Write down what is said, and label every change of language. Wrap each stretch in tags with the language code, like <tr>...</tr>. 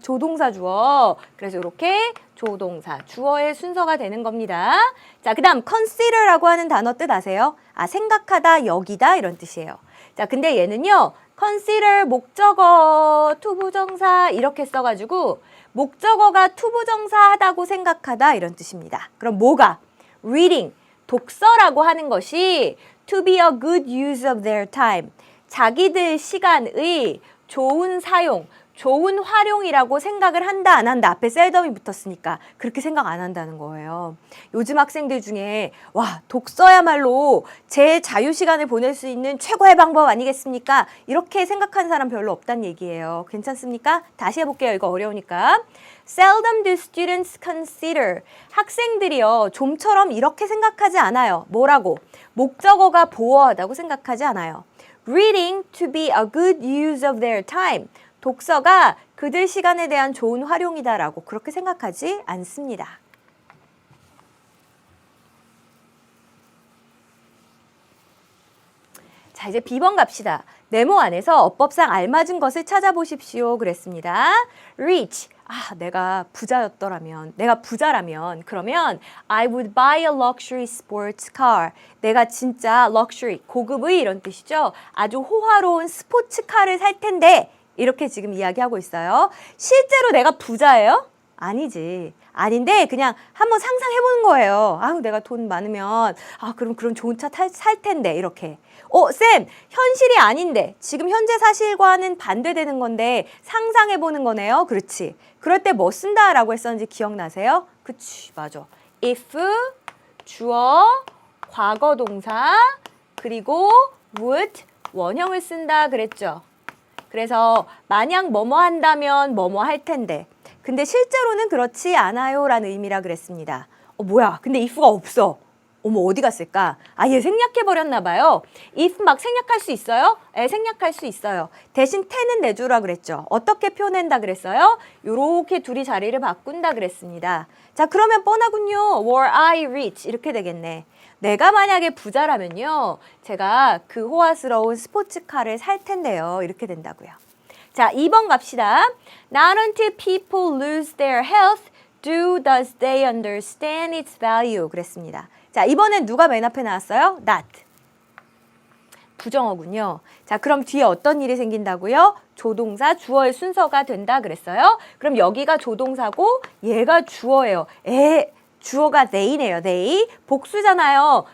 <ko>조동사 주어. 그래서 이렇게 조동사 주어의 순서가 되는 겁니다. 자, 그 다음 consider라고 하는 단어 뜻 아세요? 생각하다, 여기다 이런 뜻이에요. 자, 근데 얘는요. consider 목적어, 투부정사 이렇게 써가지고 목적어가 투부정사하다고 생각하다 이런 뜻입니다. 그럼 뭐가? reading, 독서라고 하는 것이</ko> <en>to be a good use of their time.</en> <ko>자기들 시간의 좋은 사용, 좋은 활용이라고 생각을 한다 안 한다 앞에 셀덤이 붙었으니까 그렇게 생각 안 한다는 거예요. 요즘 학생들 중에 와 독서야말로 제 자유시간을 보낼 수 있는 최고의 방법 아니겠습니까? 이렇게 생각하는 사람 별로 없다는 얘기예요. 괜찮습니까? 다시 해볼게요. 이거 어려우니까.</ko> <en>Seldom do students consider.</en> <ko>학생들이요 좀처럼 이렇게 생각하지 않아요. 뭐라고? 목적어가 보어하다고 생각하지 않아요.</ko> <en>Reading to be a good use of their time.</en> <ko>독서가 그들 시간에 대한 좋은 활용이다라고 그렇게 생각하지 않습니다. 자, 이제 B번 갑시다. 네모 안에서 어법상 알맞은 것을 찾아보십시오. 그랬습니다. Rich. 내가 부자였더라면, 내가 부자라면, 그러면</ko> <en>I would buy a luxury sports car.</en> <ko>내가 진짜 luxury, 고급의 이런 뜻이죠. 아주 호화로운 스포츠카를 살 텐데 이렇게 지금 이야기하고 있어요. 실제로 내가 부자예요? 아니지. 아닌데 그냥 한번 상상해보는 거예요. 내가 돈 많으면 그럼 그런 좋은 차 살 텐데 이렇게. 쌤, 현실이 아닌데 지금 현재 사실과는 반대되는 건데 상상해보는 거네요. 그렇지. 그럴 때 뭐 쓴다라고 했었는지 기억나세요? 그치, 맞아. if, 주어, 과거 동사, 그리고 would, 원형을 쓴다 그랬죠. 그래서 만약 뭐뭐 한다면 뭐뭐 할 텐데 근데 실제로는 그렇지 않아요 라는 의미라 그랬습니다. 뭐야 근데 if가 없어. 어디 갔을까? 얘 생략해버렸나 봐요. if 막 생략할 수 있어요? 생략할 수 있어요. 대신 ten은 내주라 그랬죠. 어떻게 표현한다 그랬어요? 요렇게 둘이 자리를 바꾼다 그랬습니다. 자 그러면 뻔하군요.</ko> <en>were I rich 이렇게 되겠네.</en> <ko>내가 만약에 부자라면요. 제가 그 호화스러운 스포츠카를 살 텐데요. 이렇게 된다고요. 자, 2번 갑시다.</ko> <en>Not until people lose their health does they understand its value.</en> <ko>그랬습니다. 자, 이번엔 누가 맨 앞에 나왔어요? Not. 부정어군요. 자, 그럼 뒤에 어떤 일이 생긴다고요? 조동사, 주어의 순서가 된다 그랬어요. 그럼 여기가 조동사고 얘가 주어예요. 주어가 they네요. they. 복수잖아요.</ko>